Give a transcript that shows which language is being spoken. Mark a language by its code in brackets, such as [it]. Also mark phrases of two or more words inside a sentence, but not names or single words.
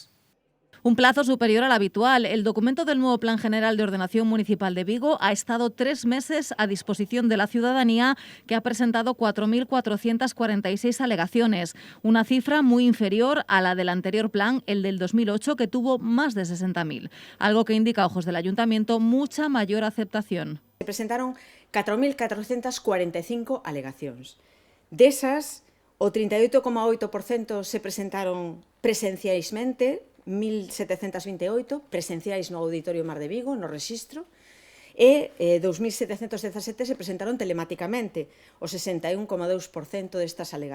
[es] Un plazo superior al habitual. El documento del nuevo Plan General de Ordenación Municipal de Vigo ha estado 3 meses a disposición de la ciudadanía, que ha presentado 4.446 alegaciones, una cifra muy inferior a la del anterior plan, el del 2008, que tuvo más de 60.000, algo que indica a ojos del Ayuntamiento mucha mayor aceptación. [gl] Se presentaron 4.445 alegacións. Desas, o 38,8% se presentaron presencialmente, 1.728 presenciais no Auditorio Mar de Vigo, no rexistro, e 2.717 se presentaron telematicamente, o 61,2% destas alegacións.